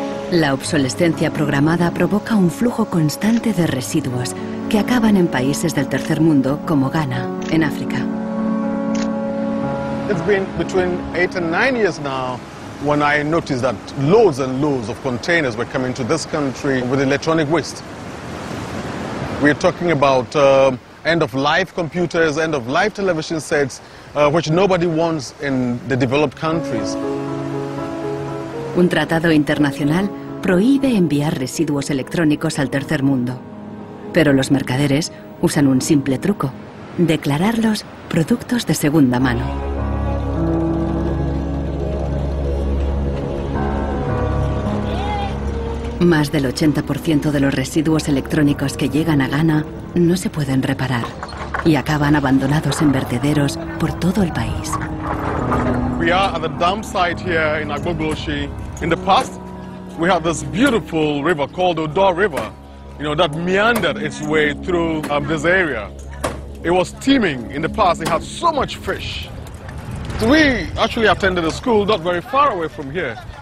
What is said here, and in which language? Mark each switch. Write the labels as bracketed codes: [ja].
[es] La obsolescencia programada provoca un flujo constante de residuos que acaban en países del tercer mundo como Ghana, en África. [en] It's been between 8 and 9 years now when I noticed that loads and loads of containers were coming to this country with electronic waste. We're talking about end-of-life computers, end-of-life television sets, which nobody wants in the developed countries. [es] Un tratado internacional prohíbe enviar residuos electrónicos al tercer mundo. Pero los mercaderes usan un simple truco: declararlos productos de segunda mano. Más del 80% de los residuos electrónicos que llegan a Ghana no se pueden reparar y acaban abandonados en vertederos por todo el país. [en] We are at the dump site here in Agbogboshi. In the past, we had this beautiful river called the Odor River, that meandered its way through this area. It was teeming. In the past, it had so much fish. So we actually attended a school not very far away from here.